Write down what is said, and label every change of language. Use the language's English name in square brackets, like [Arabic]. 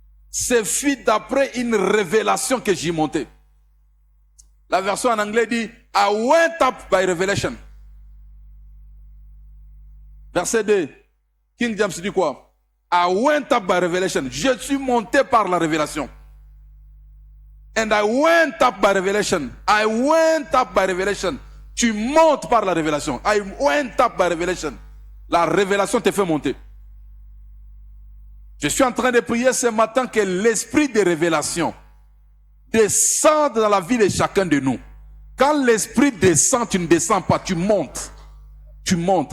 [French] C'est fit d'après une révélation que j'y montais. La version en anglais dit [English] I went up by revelation. [French] Verset 2. King James dit quoi? [English] I went up by revelation. [French] Je suis monté par la révélation. [English] And I went up by revelation. I went up by revelation. [French] Tu montes par la révélation. [English] I went up by revelation. [French] La révélation te fait monter. Je suis en train de prier ce matin que l'esprit de révélation descende dans la vie de chacun de nous. Quand l'esprit descend, tu ne descends pas, tu montes. Tu montes.